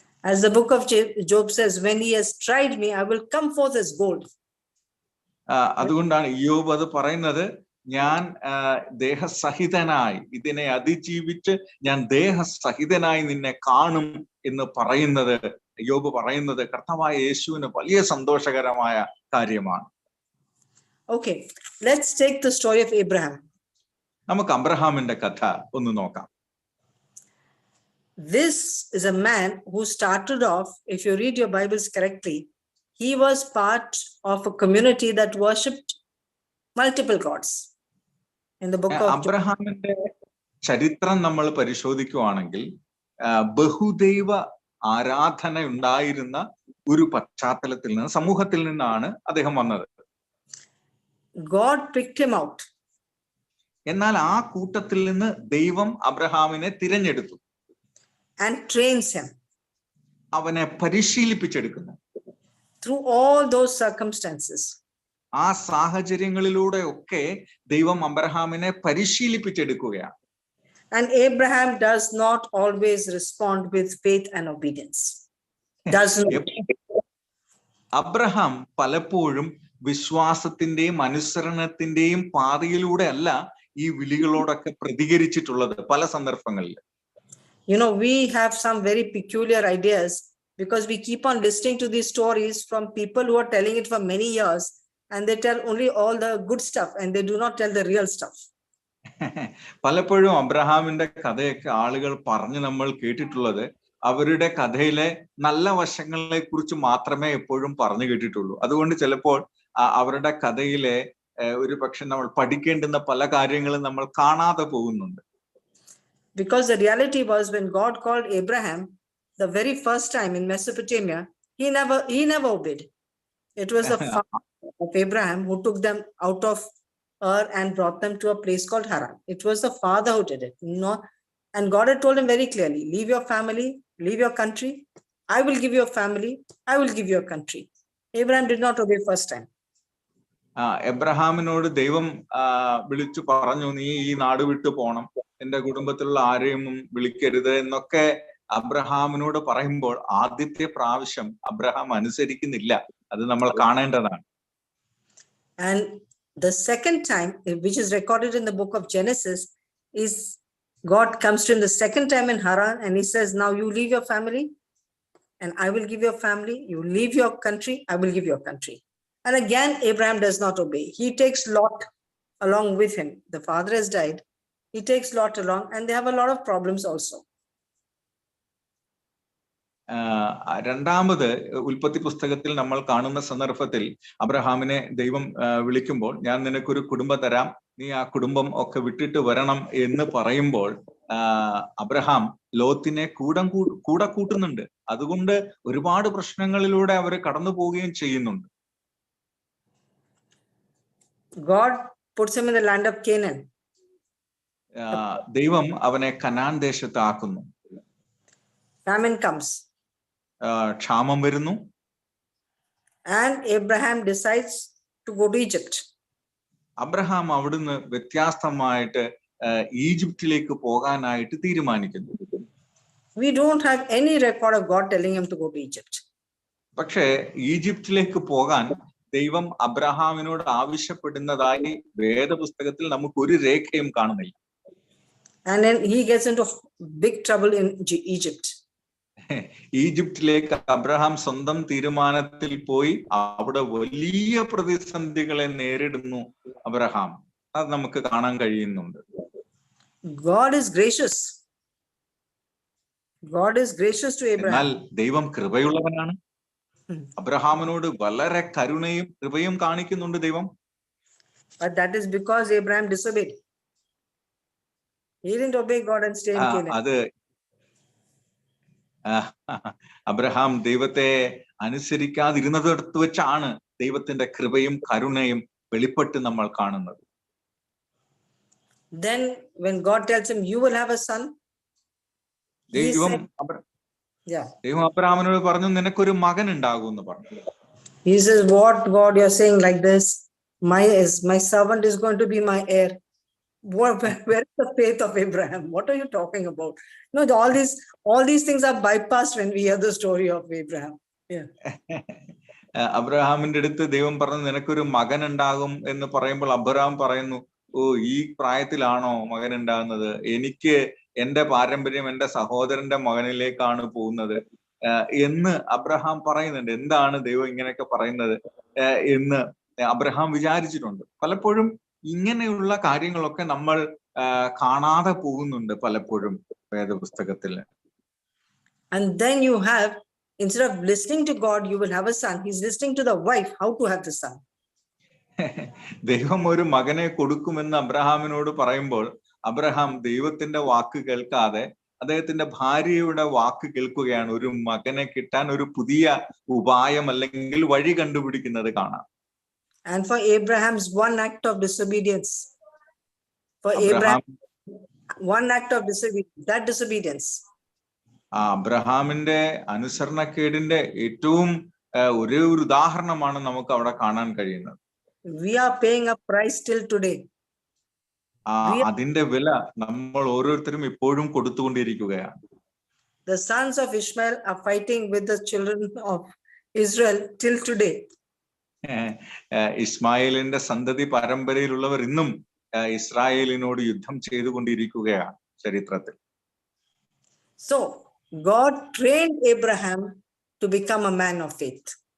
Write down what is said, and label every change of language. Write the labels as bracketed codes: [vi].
[en] As the book of Job says, when he has tried me, I will come forth as gold. [ml] അതുകൊണ്ടാണ് ഇയ്യോബ് അത് പറയുന്നത്, ഞാൻ ദേഹസഹിതനായി ഇതിനെ അതിജീവിച്ച് ഞാൻ ദേഹസഹിതനായി നിന്നെ കാണും എന്ന് പറയുന്നത്, ഇയ്യോബ് പറയുന്നത് കർത്താവായ യേശുവിന് വലിയ സന്തോഷകരമായ കാര്യമാണ്. [en] Okay, let's take the story of Abraham. [ml] നമുക്ക് അബ്രഹാമിന്റെ കഥ ഒന്ന് നോക്കാം. [en] This is a man who started off, if you read your Bibles correctly, he was part of a community that worshipped multiple gods. In the book of [ml] അബ്രഹാമിന്റെ ചരിത്രം നമ്മൾ പരിശോധിക്കുകയാണെങ്കിൽ ബഹുദൈവ ആരാധന ഉണ്ടായിരുന്ന ഒരു പശ്ചാത്തലത്തിൽ നിന്ന്, സമൂഹത്തിൽ നിന്നാണ് അദ്ദേഹം വന്നത്. [en] God picked him out. [ml] എന്നാൽ ആ കൂട്ടത്തിൽ നിന്ന് ദൈവം അബ്രഹാമിനെ തിരഞ്ഞെടുത്തു. [en] And trains him. [ml] അവനെ പരിശീലിപ്പിച്ചെടുക്കുന്നു. [en] Through all those circumstances. [ml] ആ സാഹചര്യങ്ങളിലൂടെ ഒക്കെ ദൈവം അബ്രഹാമിനെ പരിശീലിപ്പിച്ചെടുക്കുകയാണ്. [en] And Abraham does not always respond with faith and obedience. Does not. [ml] Abraham പലപ്പോഴും വിശ്വാസത്തിന്റെയും അനുസരണത്തിന്റെയും പാതയിലൂടെ അല്ല ഈ വിളികളോടൊക്കെ പ്രതികരിച്ചിട്ടുള്ളത് പല സന്ദർഭങ്ങളിൽ. [en] You know, we have some very peculiar ideas because we keep on listening to these stories from people who are telling it for many years, and they tell only all the good stuff and they do not tell the real stuff. [ml] പലപ്പോഴും അബ്രഹാമിന്റെ കഥയൊക്കെ ആളുകൾ പറഞ്ഞ് നമ്മൾ കേട്ടിട്ടുള്ളത് അവരുടെ കഥയിലെ നല്ല വശങ്ങളെ കുറിച്ച് മാത്രമേ എപ്പോഴും പറഞ്ഞു കേട്ടിട്ടുള്ളൂ. അതുകൊണ്ട് ചിലപ്പോൾ അവരുടെ കഥയിലെ ഒരു പക്ഷെ നമ്മൾ പഠിക്കേണ്ടുന്ന പല കാര്യങ്ങളും നമ്മൾ കാണാതെ പോകുന്നുണ്ട്. [en] Because the reality was, when God called Abraham the very first time in Mesopotamia, he never obeyed. It was the father of Abraham who took them out of Ur and brought them to a place called Haran. It was the father who did it. And God had told him very clearly, leave your family, leave your country. I will give you a family. I will give you a country. Abraham did not obey first time. [ml] എബ്രഹാമിനോട് ദൈവം വിളിച്ചു പറഞ്ഞു, നീ ഈ നാട് വിട്ടു പോണം, എന്റെ കുടുംബത്തിലുള്ള ആരെയും വിളിക്കരുത് എന്നൊക്കെ അബ്രഹാമിനോട് പറയുമ്പോൾ ആദ്യത്തെ പ്രാവശ്യം അബ്രഹാം അനുസരിക്കുന്നില്ല. അത് നമ്മൾ കാണേണ്ടതാണ്. [en] And the second time, which is recorded in the book of Genesis, is God comes to him the second time in Haran and he says, now you leave your family and I will give you a family. You leave your country, I will give you a country. And again, Abraham does not obey. He takes Lot along with him. The father has died. He takes Lot along and they have a lot of problems also. [ml] രണ്ടാമത് ഉൽപ്പത്തി പുസ്തകത്തിൽ നമ്മൾ കാണുന്ന സന്ദർഭത്തിൽ അബ്രഹാമിനെ ദൈവം വിളിക്കുമ്പോൾ, ഞാൻ നിനക്കൊരു കുടുംബം തരാം, നീ ആ കുടുംബം ഒക്കെ വിട്ടിട്ട് വരണം എന്ന് പറയുമ്പോൾ അബ്രഹാം ലോത്തിനെ കൂടെ കൂട്ടുന്നുണ്ട്. അതുകൊണ്ട് ഒരുപാട് പ്രശ്നങ്ങളിലൂടെ അവർ കടന്നു പോവുകയും ചെയ്യുന്നുണ്ട്. [en] God puts him in the land of Canaan. [ml] ദൈവം അവനെ കനാൻ ദേശത്ത് ആക്കുന്നു. [en] Famine comes. [ml] ക്ഷാമം വരുന്നു. [en] And Abraham decides to go to Egypt. [ml] Abraham അവിടുന്ന് വ്യത്യസ്തമായിട്ട് ഈജിപ്തിലേക്ക് പോകാനായിട്ട് തീരുമാനിക്കുന്നു. [en] We don't have any record of God telling him to go to Egypt. [ml] പക്ഷേ ഈജിപ്തിലേക്ക് പോകാൻ ദൈവം അബ്രഹാമിനോട് ആവശ്യപ്പെടുന്നതായി വേദപുസ്തകത്തിൽ നമുക്ക് ഒരു രേഖയും കാണുന്നില്ല. [en] And then he gets into big trouble in Egypt. [ml] ഈജിപ്തിലേക്ക് അബ്രഹാം സ്വന്തം തീരുമാനത്തിൽ പോയി അവിടെ വലിയ പ്രതിസന്ധികളെ നേരിടുന്നു അബ്രഹാം. അത് നമുക്ക് കാണാൻ കഴിയുന്നുണ്ട്. [en] God is gracious. God is gracious to Abraham. [ml] എന്നാൽ ദൈവം കൃപയുള്ളവനാണ്. അബ്രഹാമിനോട് വളരെ കരുണയും കൃപയും കാണിക്കുന്നുണ്ട് ദൈവം. [en] But that is because Abraham disobeyed. He didn't obey God and stay in Canaan. [ml] അത് അബ്രഹാം ദൈവത്തെ അനുസരിക്കാതിരുന്നിടത്ത് വെച്ചാണ് ദൈവത്തിന്റെ കൃപയും കരുണയും വെളിപ്പെട്ട് നമ്മൾ കാണുന്നത്. [en] Then when God tells him, you will have a son, [ml] ദൈവം അബ്രഹാമിനോട് പറഞ്ഞു, നിനക്കൊരു മകൻ ഉണ്ടാകും എന്ന് പറഞ്ഞു. [en] He says, what God, you're saying like this, my servant is going to be my heir. Where is the faith of Abraham? What are you talking about? No, all these things are bypassed when we hear the story of Abraham. Yeah. [ml] അബ്രഹാമിന്റെ അടുത്ത് ദൈവം പറഞ്ഞു, നിനക്കൊരു മകൻ ഉണ്ടാകും എന്ന് പറയുമ്പോൾ Abraham പറയുന്നു, ഓ, ഈ പ്രായത്തിലാണോ മകൻ ഉണ്ടാകുന്നത്? എനിക്ക് എന്റെ പാരമ്പര്യം എന്റെ സഹോദരന്റെ മകനിലേക്കാണ് പോകുന്നത് എന്ന് അബ്രഹാം പറയുന്നുണ്ട്. എന്താണ് ദൈവം ഇങ്ങനെയൊക്കെ പറയുന്നത് എന്ന് അബ്രഹാം വിചാരിച്ചിട്ടുണ്ട്. പലപ്പോഴും ഇങ്ങനെയുള്ള കാര്യങ്ങളൊക്കെ നമ്മൾ കാണാതെ പോകുന്നുണ്ട് പലപ്പോഴും വേദപുസ്തകത്തിൽ. [en] And then you have, instead of listening to God, you will have a son. He's listening to the wife, how to have the son. [ml] ദൈവം ഒരു മകനെ കൊടുക്കുമെന്ന് അബ്രഹാമിനോട് പറയുമ്പോൾ അബ്രഹാം ദൈവത്തിന്റെ വാക്ക് കേൾക്കാതെ അദ്ദേഹത്തിന്റെ ഭാര്യയുടെ വാക്ക് കേൾക്കുകയാണ്. ഒരു മകനെ കിട്ടാൻ ഒരു പുതിയ ഉപായം അല്ലെങ്കിൽ വഴി കണ്ടുപിടിക്കുന്നത് കാണാം. [en] And for Abraham's one act of disobedience, for Abraham, one act of disobedience, that disobedience. [ml] അബ്രഹാമിന്റെ അനുസരണക്കേടിന്റെ ഏറ്റവും ഒരേ ഒരു ഉദാഹരണമാണ് നമുക്ക് അവിടെ കാണാൻ കഴിയുന്നത്. [en] We are paying a price till today. [ml] അതിന്റെ വില നമ്മൾ ഓരോരുത്തരും ഇപ്പോഴും കൊടുത്തുകൊണ്ടിരിക്കുകയാണ്. [en] The sons of Ishmael are fighting with the children of Israel till today. [ml] ഇസ്മായിലിന്റെ സന്തതി പരമ്പരയിലുള്ളവർ ഇന്നും ഇസ്രായേലിനോട് യുദ്ധം ചെയ്തുകൊണ്ടിരിക്കുകയാണ് ചരിത്രത്തിൽ. [en] So God trained Abraham to become a man of faith.